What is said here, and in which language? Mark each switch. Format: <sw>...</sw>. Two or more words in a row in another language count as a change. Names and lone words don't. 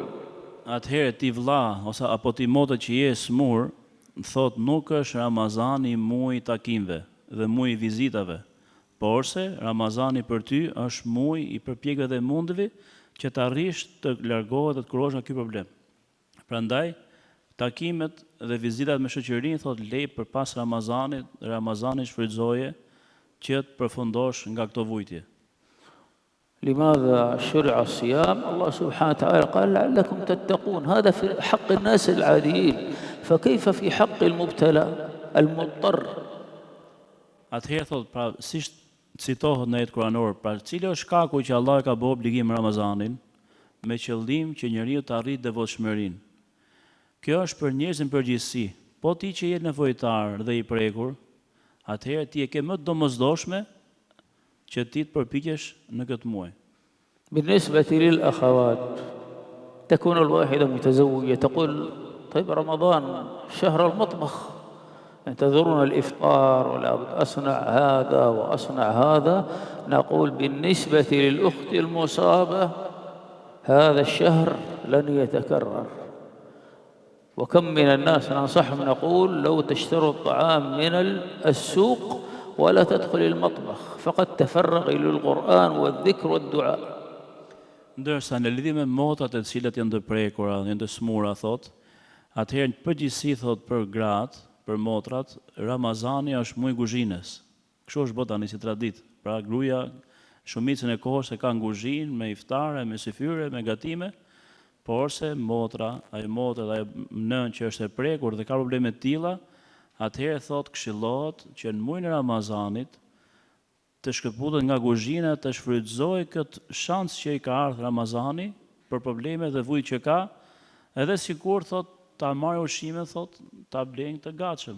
<sq>Atëherë ti vlla ose apo ti motë që je smur, thot nuk është Ramazani muaj takimeve dhe muaj vizitave, porse Ramazani për ty është muaj i përpjekjeve dhe mundeve që të arrish të largohet dhe të kurosh nga ky problem. Prandaj takimet dhe vizitat me shoqërinë thot lej përpas Ramazanit, Ramazani shfrytëzoje që të përfundosh nga këto vujtje.</sq> <ar>لماذا شرع الصيام؟ الله سبحانه وتعالى قال لعلكم تتقون، هذا في حق الناس العاديين، فكيف في حق المبتلى المضطر؟</ar> <sq>Atëherë thot pra si citohet në ajet kuranor, pra cili është shkaku që Allah ka bërë obligim Ramazanin me qëllim që njeriu të arrijë devotshmërinë. Kjo është për njerëzin përgjithësi. Po ti që je nevojtar dhe i prekur, atëherë ti e ke më të domosdoshme që ti të përpiqesh në këtë muaj.</sq> <ar>بالنسبة للأخوات تكون الواحدة متزوجة تقول طيب رمضان شهر المطبخ، ينتظرون الإفطار ولا بد أصنع هذا وأصنع هذا. نقول بالنسبة للأخت المصابة هذا الشهر لن يتكرر، وكم من الناس ننصحهم نقول لو تشتروا الطعام من السوق ولا تدخل المطبخ، فقد تفرغ إلى القرآن والذكر والدعاء.</ar> <sq>Ndërsa në lidhje me motrat e cilat janë të prekura, janë të smura, thot, atëherë në përgjithësi thot për gratë, për motrat, Ramazani është muaj guzhinës. Kështu është bota tani si traditë. Pra gruaja shumicën e kohës e ka në kuzhinë me iftare, me syfyre, me gatime, por se motra, ajo motra, ajo nën që është e prekur dhe ka probleme të tilla, atëherë thot këshillohet që në muajin e Ramazanit të shkëputet nga kuzhina, të shfrytëzoj këtë shans që i ka ardhur Ramazani për probleme dhe vujt që ka, edhe sikur thot ta marrë ushqime, thot ta blejnë të gatshëm.</sq>